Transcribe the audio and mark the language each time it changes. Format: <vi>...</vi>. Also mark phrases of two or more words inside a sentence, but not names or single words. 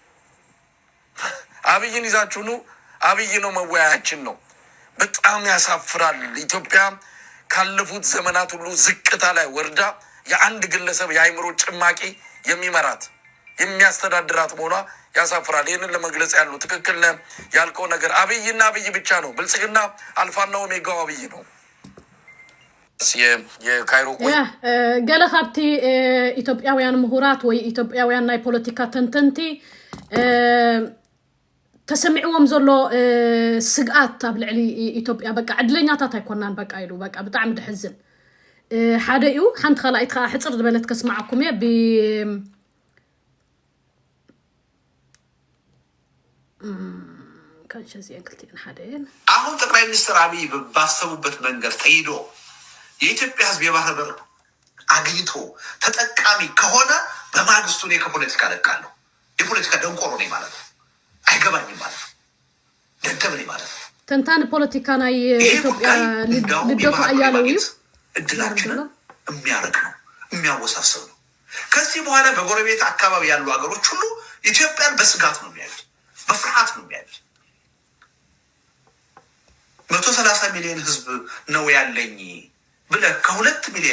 <am>አብይን ይዛችሁኑ። አብይ ነው መወያያችን ነው። በጣም ያሳፍራል። ኢትዮጵያ ካለፉት ዘመናት ሁሉ ዝቅታ ላይ ወርዳ የአንድ ግለሰብ የአይምሮ ጭማቂ የሚመራት የሚያስተዳድራት መሆኗ ያሳፍራል። ይህንን ለመግለጽ ያለው ትክክል ያልከው ነገር አብይና አብይ ብቻ ነው። ብልጽግና አልፋና ኦሜጋው አብይ ነው። የካይሮ</am> <ti>ገለ ሀብቲ ኢትዮጵያውያን ምሁራት ወይ ኢትዮጵያውያን ናይ ፖለቲካ ተንተንቲ ተሰሚዕዎም ዘሎ ስግኣት ኣብ ልዕሊ ኢትዮጵያ በቃ ዕድለኛታት ኣይኮናን በቃ ኢሉ በቃ ብጣዕሚ ድሕዝን ሓደ እዩ። ሓንቲ ካልኣይት ከዓ ሕፅር ዝበለት ከስማዓኩም እየ</ti> <am>አሁን ጠቅላይ ሚኒስትር አብይ ባሰቡበት መንገድ ተይዶ የኢትዮጵያ ሕዝብ የባህር በር አግኝቶ ተጠቃሚ ከሆነ በማግስቱ እኔ ከፖለቲካ ለቃለሁ። የፖለቲካ ደንቆሮ ነኝ ማለት ነው። አይገባኝም ማለት ነው። ደደብ ነኝ ማለት ነው።</am> <ti>ተንታን ፖለቲካ ናይ ኢትዮጵያ ልደቱ አያለው</ti> <am>እድላችንን የሚያረቅ ነው፣ የሚያወሳስብ ነው። ከዚህ በኋላ በጎረቤት አካባቢ ያሉ ሀገሮች ሁሉ ኢትዮጵያን በስጋት ነው የሚያዩት፣ በፍርሃት ነው የሚያዩት። 130 ሚሊዮን ህዝብ ነው ያለኝ ብለህ ከ2 ሚሊዮን</am>